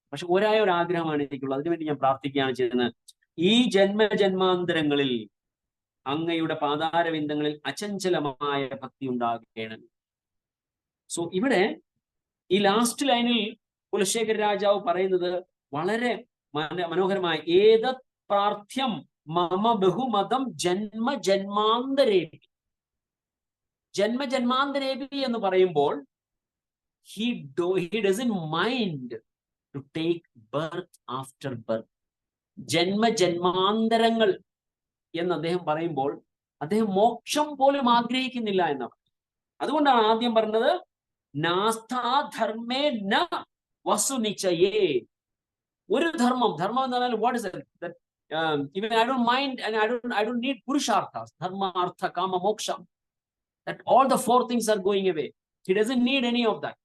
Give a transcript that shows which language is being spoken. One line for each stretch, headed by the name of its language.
Malayalam: പക്ഷെ ഒരു ആഗ്രഹമാണ് എനിക്കുള്ളത്, അതിനുവേണ്ടി ഞാൻ പ്രാർത്ഥിക്കുകയാണ് ചെയ്യുന്നത്. ഈ ജന്മജന്മാന്തരങ്ങളിൽ അങ്ങയുടെ പാതാരവിന്ദങ്ങളിൽ അചഞ്ചലമായ ഭക്തി ഉണ്ടാകണം. സോ ഇവിടെ ഈ ലാസ്റ്റ് ലൈനിൽ കുലശേഖര രാജാവ് പറയുന്നത് വളരെ മനോഹരമായ,
Sanskrit: ഏതത് പ്രാർത്ഥ്യം മമ ബഹുമതം ജന്മജന്മാന്തരേപി.
Malayalam: ജന്മജന്മാന്തരേപി എന്ന് പറയുമ്പോൾ
English: he doesn't mind to take birth after birth.
Malayalam: ജന്മജന്മാന്തരങ്ങൾ എന്ന് അദ്ദേഹം പറയുമ്പോൾ അദ്ദേഹം മോക്ഷം പോലും ആഗ്രഹിക്കുന്നില്ല എന്നാണ്. അതുകൊണ്ടാണ് ആദ്യം പറഞ്ഞത്
Sanskrit: നാസ്ഥാധർമ്മേ ന വസുനിചയേ.
Malayalam: ഒരു ധർമ്മം എന്ന് പറഞ്ഞാൽ
English: What is that? Even I don't mind and I don't need purusharthas, dharma, artha, kama, moksha. That all the four things are going away. He doesn't need any of that.